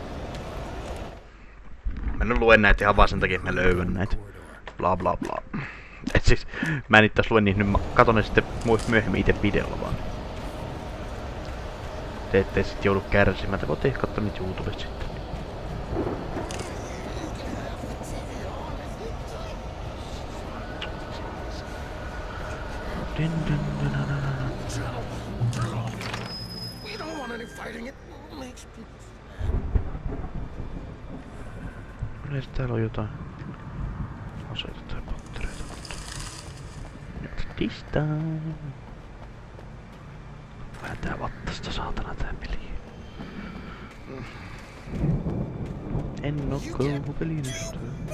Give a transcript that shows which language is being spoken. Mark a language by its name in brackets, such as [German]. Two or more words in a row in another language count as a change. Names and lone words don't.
[Finnish] Mä en lue näitä ihan vaan sen takia, että mä löydän näitä. Bla bla bla. Et siis, mä en itse lue niitä, nyt mä katon ne sitten myöhemmin ite videolla vaan. Te ettei sit joudu kärsimään, te voitte katsoa niitä YouTubesta sitten. [English] We don't want any fighting. It makes people... [Finnish] Yleensä täällä on jotain aseita tai pattereita, mutta... Nyt distaan. Vähän tää vattasta saatana tää peli. En oo kauhupelin ystävä.